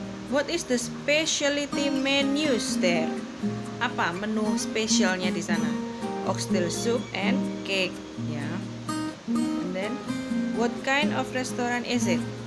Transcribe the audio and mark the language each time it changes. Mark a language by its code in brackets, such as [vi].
[en] What is the specialty menus there? [id] Apa menu spesialnya di sana? [en] Oxtail soup and cake. Ya. And then what kind of restaurant is it?